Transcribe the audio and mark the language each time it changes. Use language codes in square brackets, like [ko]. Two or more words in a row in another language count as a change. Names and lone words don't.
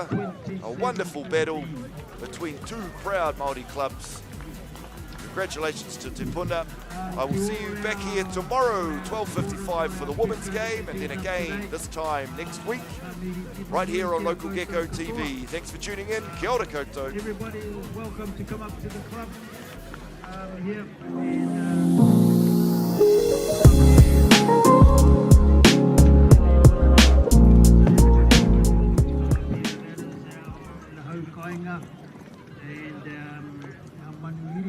[en] A wonderful battle between two proud Māori clubs. Congratulations to Te Puna. I will see you back here tomorrow, 12:55 for the women's game, and then again this time next week, right here on Local Gecko TV. Thanks for tuning in. [mi] Kia ora koutou. [en] Everybody is welcome to come up to the club here. And our Manuhiri.